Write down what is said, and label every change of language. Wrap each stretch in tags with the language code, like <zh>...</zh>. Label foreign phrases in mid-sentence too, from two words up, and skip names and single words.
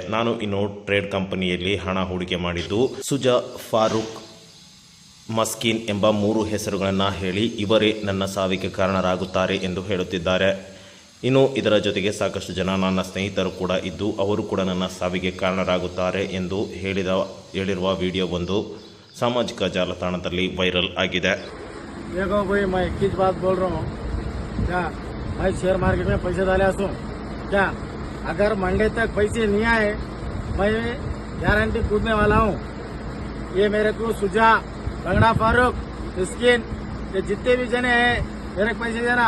<kn>ನಾನು ಇನ್ನು</kn> <en>trade company</en> <kn>ಹಣ ಹೂಡಿಕೆ ಮಾಡಿದ್ದು ಸುಜಾ, ಫಾರೂಕ್, ಮಸ್ಕಿನ್ ಎಂಬ 3 ಹೆಸರುಗಳನ್ನು ಹೇಳಿ ಇವರೇ ನನ್ನ ಸಾವಿಗೆ ಕಾರಣರಾಗುತ್ತಾರೆ ಎಂದು ಹೇಳುತ್ತಿದ್ದಾರೆ. ಇನ್ನು ಇದರ ಜೊತೆಗೆ ಸಾಕಷ್ಟು ಜನ ನನ್ನ ಸ್ನೇಹಿತರು ಕೂಡ ಇದ್ದು ಅವರು ಕೂಡ ನನ್ನ ಸಾವಿಗೆ ಕಾರಣರಾಗುತ್ತಾರೆ ಎಂದು ಹೇಳಿರುವ ವಿಡಿಯೋ ಒಂದು ಸಾಮಾಜಿಕ ಜಾಲತಾಣದಲ್ಲಿ ವೈರಲ್ ಆಗಿದೆ.</kn> <hi>देखो भाई, मैं एक चीज बात बोल रहा हूँ। क्या मैं</hi> <en>share market</en> <hi>में पैसे डाले हूँ क्या? अगर मंडे तक पैसे नहीं आए, मैं गारंटी कूदने वाला हूँ। ये मेरे को सुझा, रंगड़ा, फारूक, स्किन, ये जितने भी जने हैं मेरे को पैसे देना।</hi>